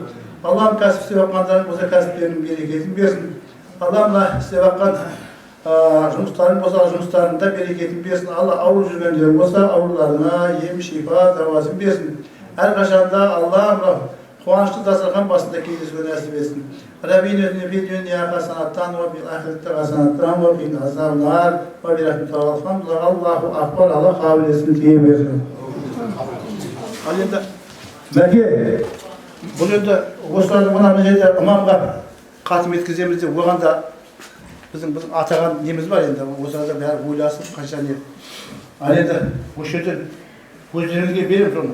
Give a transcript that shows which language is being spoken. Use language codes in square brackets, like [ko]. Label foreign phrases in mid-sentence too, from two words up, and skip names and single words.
[kk] Алла кәсіп істеп жатқандардың осы кәсіптерінің берекетін берсін. Алла мына істеп жатқан жұмыстарын болса жұмыстарында берекетін берсін. Алла ауыр жүргендер болса ауруларына ем шипа дауасын берсін. Әрқашанда Алла қуанышты дастархан басында кездесуге нәсіп етсін. [ar] ربنا آتنا في الدنيا حسنة وفي الآخرة حسنة وقنا عذاب النار وبرحمتك الله الحمد لله. الله أكبر. [kk] Алла қабыл етсін, тие берсін. Ал енді мәке бұл енді осылардың мына жерде имамға қатым еткіземіз деп оған да біздің атаған неміз бар енді. Осыларда бәрі ойласып қанша не. Ал енді осы жерден өздеріңізге берем соны.